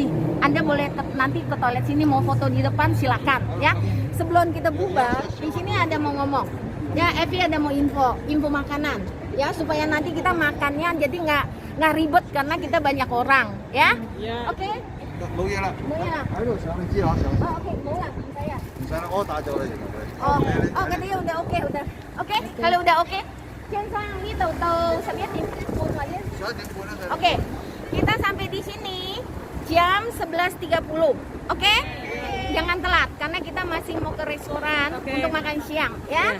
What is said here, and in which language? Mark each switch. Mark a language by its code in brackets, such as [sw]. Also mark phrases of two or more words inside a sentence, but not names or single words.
[id] Anda boleh nanti ke toilet sini mau foto di depan silakan, ya. Sebelum kita bubar, di sini ada mau ngomong, ya. Evi ada mau info makanan, ya, supaya nanti kita makannya jadi nggak ribet karena kita banyak orang, ya. Oke. [yue] 冇嘢啦， [id] Mau ya? [yue] 喺度上你知我上， [id] Oh, oke, mau nggak saya? [yue] 唔使啦，我打咗你。 [id] Oh, katanya udah oke. Oke, kalau udah oke. Sang ini tahu saya Oke, kita sampai di sini jam 11.30. Oke? Jangan telat karena kita masih mau ke restoran untuk makan siang, ya.